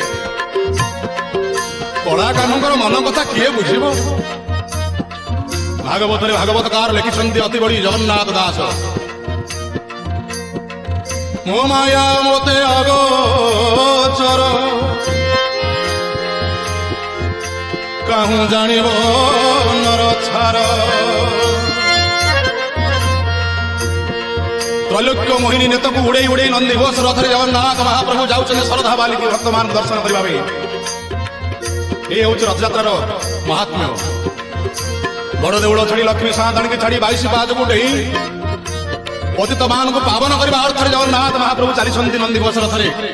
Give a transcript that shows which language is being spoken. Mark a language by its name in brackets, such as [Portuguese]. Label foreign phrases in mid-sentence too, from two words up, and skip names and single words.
[Odia] କଳା କାହ୍ନୁଙ୍କର ମନ କଥା କିଏ ବୁଝିବ ଭାଗବତରେ ଭାଗବତକାର ଲେଖିଛନ୍ତି ଅତି ବଡ଼ି ଜଗନ୍ନାଥ ଦାସ ମୋ ମାୟା ମୋତେ ଅଗୋଚର କାହୁଁ ଜାଣିବ ନର ଛାର ତ୍ରୈଲୋକ୍ୟ ମୋହିନୀ नेतକୁ ଉଡ଼େଇ ଉଡ଼େଇ ନନ୍ଦୀ ଘୋଷ ରଥରେ ଜଗନ୍ନାଥ ମହାପ୍ରଭୁ ଯାଉଛନ୍ତି ଶ୍ରଦ୍ଧା ବାଲିକି ଭକ୍ତମାନଙ୍କୁ ଦର୍ଶନ କରିବା ପାଇଁ ଏ ହେଉଛି ରଥଯାତ୍ରାର ମହାତ୍ମ୍ୟ ବଡ଼ ଦେଉଳ ଛାଡ଼ି ଲକ୍ଷ୍ମୀ ସାଆନ୍ତାଣୀକି ଛାଡ଼ି 22 ପାହାଚକୁ ଡେଇଁ ପତିତମାନଙ୍କୁ ପାବନ କରିବା ଅର୍ଥରେ ଜଗନ୍ନାଥ ମହାପ୍ରଭୁ ଚାଲିଛନ୍ତି ନନ୍ଦୀ ଘୋଷ ରଥରେ